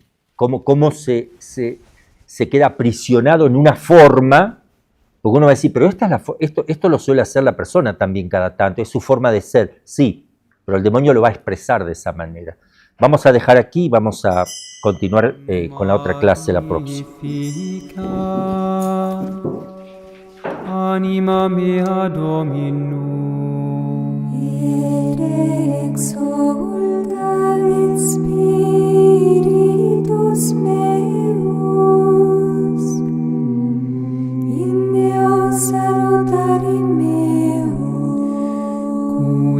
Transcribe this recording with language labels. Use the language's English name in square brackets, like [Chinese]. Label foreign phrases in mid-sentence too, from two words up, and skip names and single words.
[Spanish] Cómo se queda aprisionado en una forma, porque uno va a decir, pero esto lo suele hacer la persona también cada tanto, es su forma de ser, sí, pero el demonio lo va a expresar de esa manera. Vamos a dejar aquí y vamos a continuar con la otra clase la próxima. [Latin] Anima mea Dominum. Exulta in spiritus meus, in Deo salutari meo,